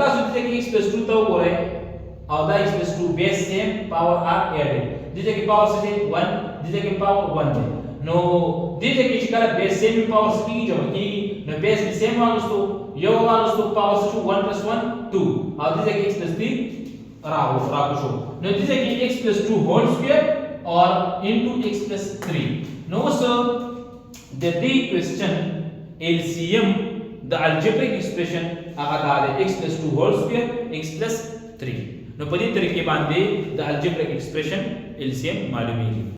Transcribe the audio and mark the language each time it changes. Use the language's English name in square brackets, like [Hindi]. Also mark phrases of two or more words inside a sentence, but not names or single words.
[Pashto] څه چې x + 2 ته وګورئ او دا x + 2 [English] base same power are add [Pashto] دې کې پاور څه دی 1 دې کې پاور 1 دی نو دې کې چې کله [English] base same power [Pashto] څه کیږي جمع کیږي نو بیس سیم واغستو یو واغستو پاور څه 1 + 1 2 او دې کې x + 3 راو شو نو دې کې x + 2 [English] whole square [Pashto] और into x + 3 نو سو د دې کوېسچن LCM د [English] algebraic expression [Pashto] هغه دا x + 2 [English] whole square [Pashto] x + 3 نو په دې طریقې باندې د [English] algebraic expression [Pashto] LCM معلومیږي